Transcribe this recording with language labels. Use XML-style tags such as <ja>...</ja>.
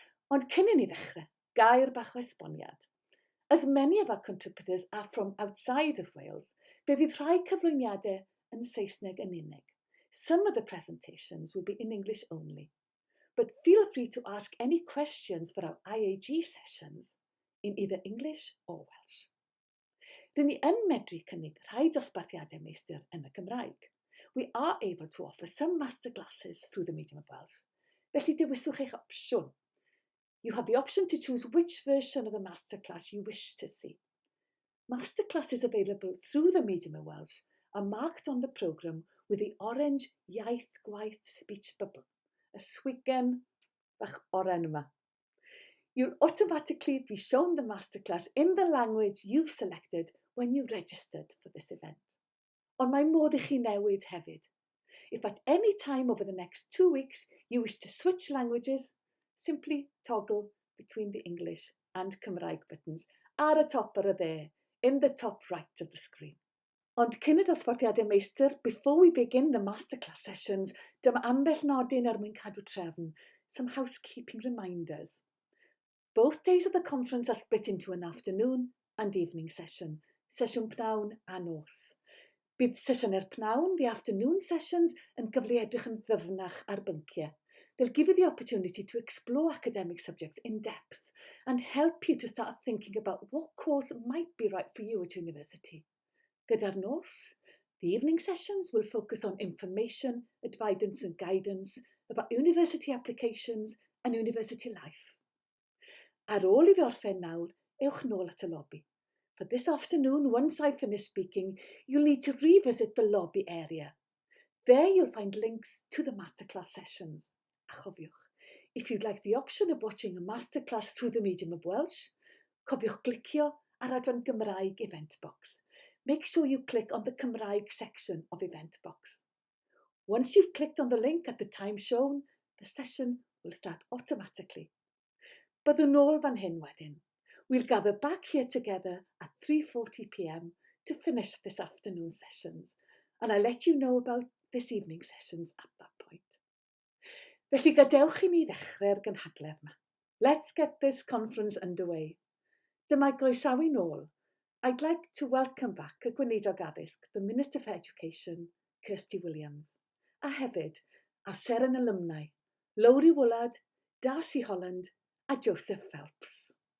<cy>Ond cyn I ni ddechrau, gair bach o esboniad.</cy> <en>As many of our contributors are from outside of Wales,</en> <cy>fe fydd rhai cyflwyniadau yn Saesneg yn unig.</cy> <en>Some of the presentations will be in English only, but feel free to ask any questions for our IAG sessions in either English or Welsh.</en> <cy>Rydyn ni yn medru cynnig rhai dosbarthiadau meistr yn y Gymraeg.</cy> <en>We are able to offer some masterclasses through the medium of Welsh,</en> <cy>felly dewiswch eich opsiwn.</cy> <en>You have the option to choose which version of the masterclass you wish to see. Masterclasses available through the medium of Welsh are marked on the programme with the orange</en> <cy>iaith gwaith</cy> <en>speech bubble,</en> <cy>a swigen bach oren yma.</cy> <en>You'll automatically be shown the masterclass in the language you've selected when you registered for this event.</en> <cy>Ond mae modd I chi newid hefyd.</cy> <en>If at any time over the next 2 weeks you wish to switch languages, simply toggle between the English and Cymraeg buttons</en> <cy>ar y top ar y dde,</cy> <en>in the top right of the screen.</en> <cy>Ond cyn y dosbarthiadau meistr,</cy> <en>before we begin the masterclass sessions,</en> <cy>dyma ambell nodyn mwyn cadw trefn,</cy> <en>some housekeeping reminders. Both days of the conference are split into an afternoon and evening session,</en> <cy>sesiwn pnawn a nos. Bydd sesiynau'r pnawn,</cy> <en>the afternoon sessions,</en> <cy>yn gyfle edrych yn ddyfnach ar bynciau.</cy> <en>They'll give you the opportunity to explore academic subjects in depth and help you to start thinking about what course might be right for you at university. Gyda'r nos, the evening sessions will focus on information, advice and guidance about university applications and university life.</en> <cy>Ar ôl I fi orffen nawr, ewch nôl at y lobby.</cy> <en>For this afternoon, once I've finished speaking, you'll need to revisit the lobby area. There you'll find links to the masterclass sessions.</en> <cy>A chofiwch,</cy> <en>if you'd like the option of watching a masterclass through the medium of Welsh,</en> <cy>cofiwch glicio ar adran Gymraeg</cy> <en>event box. Make sure you click on the Cymraeg section of event box. Once you've clicked on the link at the time shown, The session will start automatically.</en> <cy>Byddwn nôl fan hyn wedyn.</cy> <en>We'll gather back here together at 3:40 p.m. to finish this afternoon's sessions, and I'll let you know about this evening's sessions at that point.</en> <cy>Felly gadewch i ni ddechrau'r gynhadledd yma.</cy> <en>Let's get this conference underway.</en> <cy>Dyma groesawu nôl.</cy> <en>I'd like to welcome back</en> <cy>y Gweinidog Addysg,</cy> <en>the Minister for Education, Kirsty Williams,</en> <cy>a hefyd a</cy> <en>Seren alumni, Lowri Woolard, Darcy Holland, a Joseph Phelps.</en>